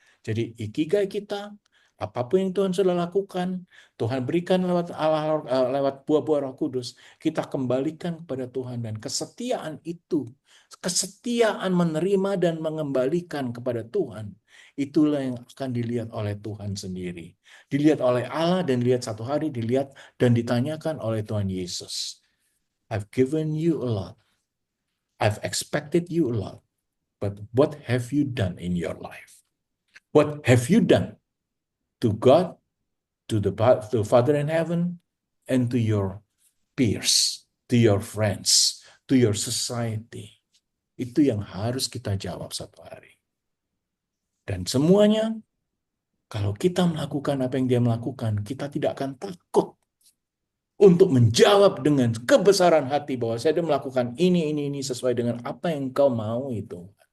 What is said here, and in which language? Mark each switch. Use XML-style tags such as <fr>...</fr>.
<id>Jadi ikigai kita, apapun yang Tuhan sudah lakukan, Tuhan berikan lewat Allah, lewat buah-buah Roh Kudus, kita kembalikan kepada Tuhan dan kesetiaan itu, kesetiaan menerima dan mengembalikan kepada Tuhan, itulah yang akan dilihat oleh Tuhan sendiri. Dilihat oleh Allah dan dilihat satu hari, dilihat dan ditanyakan oleh Tuhan Yesus.</id> <en>I've given you a lot. I've expected you a lot. But what have you done in your life? What have you done to God, to the Father in heaven, and to your peers, to your friends, to your society?</en> <id>Itu yang harus kita jawab satu hari. Dan semuanya, kalau kita melakukan apa yang dia melakukan, kita tidak akan takut untuk menjawab dengan kebesaran hati bahwa saya sudah melakukan ini sesuai dengan apa yang kau mau itu.</id>